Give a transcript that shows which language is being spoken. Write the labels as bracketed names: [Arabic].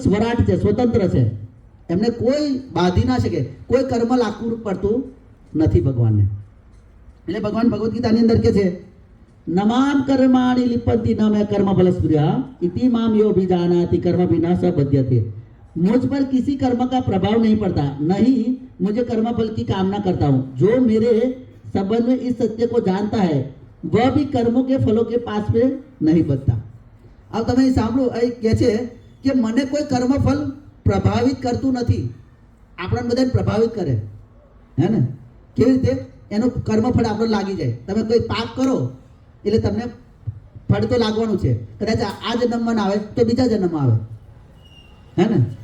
[Gujarati] સ્વરાટ છે, સ્વતંત્ર છે. એમને કોઈ બાંધી ના શકે, કોઈ કર્મ લાગવું પડતું નથી ભગવાનને. એટલે ભગવાન ભગવદ્ ગીતાની અંદર કે છે, [Sanskrit] નમામ કર્માણિ લિપંતિ ન મેં કર્મ फल स्पृहा इति माम यो भी जानाति कर्म बिना स बध्यते. [Hindi] मुझ पर किसी कर्म का प्रभाव नहीं पड़ता, नहीं मुझे कर्म फल की कामना करता हूँ. जो मेरे संबंध में इस सत्य को जानता है वह भी कर्मों के फलों के पास में नहीं बचता. [Gujarati] अब તમે સાંભળો, અહીં કહે છે કે મને કોઈ કર્મફળ પ્રભાવિત કરતું નથી. આપણને બધાને પ્રભાવિત કરે, હે ને? કેવી રીતે? એનું કર્મફળ આપણે લાગી જાય. તમે કોઈ પાપ કરો એટલે તમને ફળ તો લાગવાનું છે. કદાચ આ જન્મમાં ના આવે તો બીજા જન્મમાં આવે, હે ને?